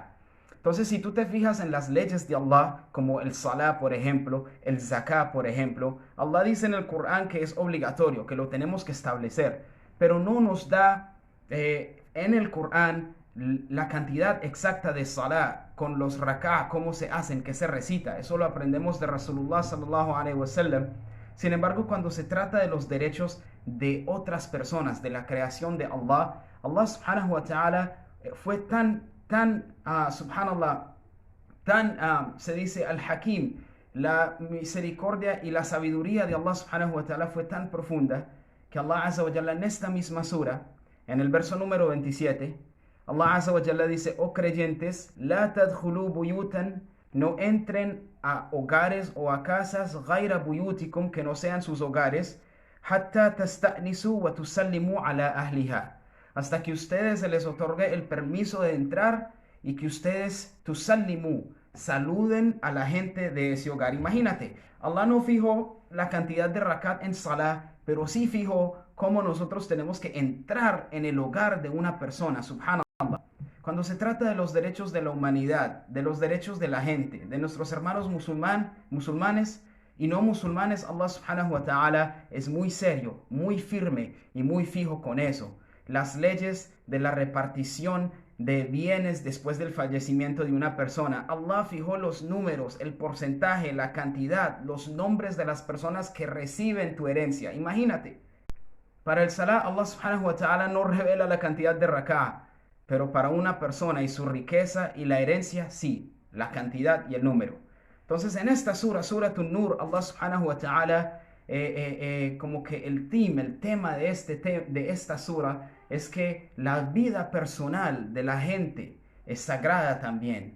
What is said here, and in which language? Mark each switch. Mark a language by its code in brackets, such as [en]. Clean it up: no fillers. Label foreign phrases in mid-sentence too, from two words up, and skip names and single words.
[es] Entonces, si tú te fijas en las leyes de Allah, como el salah, por ejemplo, el zakah, por ejemplo, Allah dice en el Corán que es obligatorio, que lo tenemos que establecer, pero no nos da en el Corán la cantidad exacta de salah, con los rak'ah, cómo se hacen, qué se recita. Eso lo aprendemos de [ar] رسول الله صلى الله عليه وسلم. [es] Sin embargo, cuando se trata de los derechos de otras personas, de la creación de Allah, Allah [ar] سبحانه وتعالى [es] fue subhanallah, se dice al-Hakim, la misericordia y la sabiduría de Allah [ar] سبحانه وتعالى [es] fue tan profunda que Allah [ar] عز وجل [es] en esta misma sura, en el verso número 27, Allah [ar] عز وجل [es] dice: oh creyentes, [ar] لا تدخلوا بيوتا, [es] no entren a hogares o a casas [ar] غير بيوتكم, [es] que no sean sus hogares, [ar] حتى تستأنسوا وتسلموا على أهلها, [es] hasta que ustedes se les otorgue el permiso de entrar y que ustedes tusallimu, saluden a la gente de ese hogar. Imagínate, Allah no fijó la cantidad de rakat en salah, pero sí fijó cómo nosotros tenemos que entrar en el hogar de una persona, subhanallah. Cuando se trata de los derechos de la humanidad, de los derechos de la gente, de nuestros hermanos musulmanes y no musulmanes, Allah [ar] سبحانه وتعالى [es] es muy serio, muy firme y muy fijo con eso. Las leyes de la repartición de bienes después del fallecimiento de una persona. Allah fijó los números, el porcentaje, la cantidad, los nombres de las personas que reciben tu herencia. Imagínate, para el salah Allah [ar] سبحانه وتعالى [es] no revela la cantidad de rak'ah, pero para una persona y su riqueza y la herencia, sí, la cantidad y el número. Entonces en esta Surah An-Nur, Allah [ar] سبحانه وتعالى, [es] como que el tema de esta sura es que la vida personal de la gente es sagrada también.